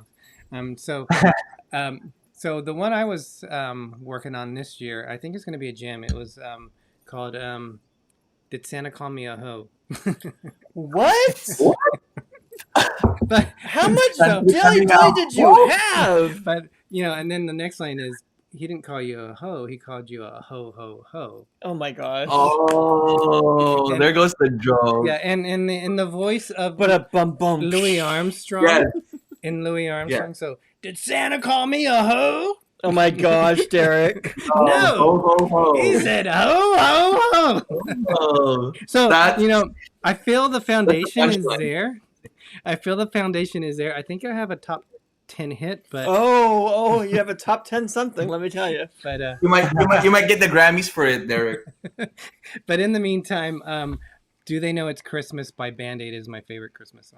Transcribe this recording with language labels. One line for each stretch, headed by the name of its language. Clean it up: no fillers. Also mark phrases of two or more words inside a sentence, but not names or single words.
English: So the one I was working on this year, I think it's going to be a jam. It was called "Did Santa Call Me a Hoe?" What? But How much So- dilly dilly did you have? But you know, and then the next line is, he didn't call you a hoe, he called you a ho ho ho. Oh my gosh! Oh, And- there goes the joke. Yeah, and in the voice of But a bum bum. Louis Armstrong. Yes. In Louis Armstrong. So, did Santa call me a hoe? Oh my gosh, Derek! No, Ho, ho, ho. he said ho ho ho. Oh, So That's- you know, I feel the foundation is punchline. there. I think I have a top 10 hit, but Oh, you have a top 10 something. Let me tell you. but you might get the Grammys for it, Derek. but in the meantime, "Do They Know It's Christmas" by Band-Aid is my favorite Christmas song.